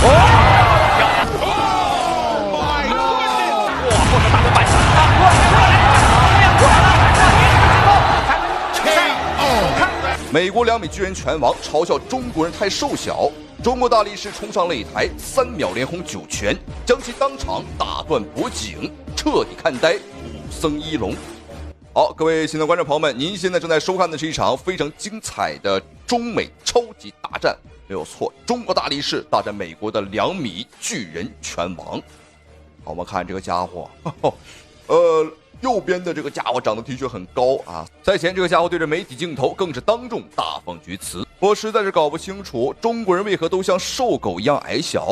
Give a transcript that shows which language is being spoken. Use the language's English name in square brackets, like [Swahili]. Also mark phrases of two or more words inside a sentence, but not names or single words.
[Chinese] 美国2米巨人拳王嘲笑中國人太瘦小，中国大力士冲上擂台，3秒连轰9拳，将其当场打斷脖頸，徹底看呆武僧一龍。好，各位新的觀眾朋友們，您現在正在收看的是一場非常精彩的中美超級大戰，沒有錯，中國大力士大戰美國的2米巨人拳王。好，我們看這個家伙，右邊的這個家伙長得的確很高啊！賽前這個家伙對着媒體鏡頭更是當眾大放厥詞。我實在是搞不清楚中國人為何都像瘦狗一樣矮小。